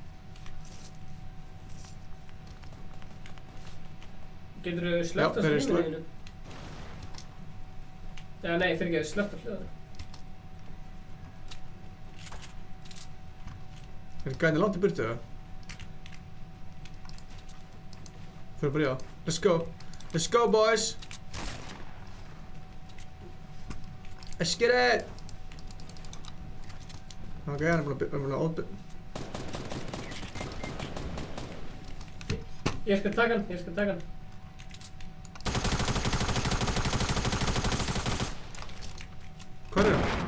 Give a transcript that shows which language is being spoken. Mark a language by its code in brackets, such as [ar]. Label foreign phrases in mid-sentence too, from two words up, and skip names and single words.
[is] Geturðu slökkt á þeir eru í slag. streaminu þínu? Já, nei, fyrirgeðu, slökkt á hljóðinu. Er gæðin langt í burtu, eða? Fyrir bara já. [en] Let's go. Let's go, boys! Let's get it! [is] Ok, hann er búinn að óbyrja. Ég skal taka hann. Hvar er hann?